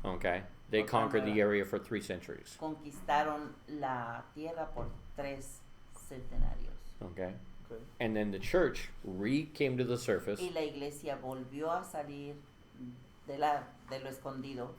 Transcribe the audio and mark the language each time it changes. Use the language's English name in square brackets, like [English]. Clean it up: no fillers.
[English] Okay, they conquered the area for 3 centuries. [Spanish] Conquistaron la tierra por 3 centenarios. [English] Okay, Okay. and then the church came to the surface, [Spanish] Y la iglesia volvió a salir de lo escondido,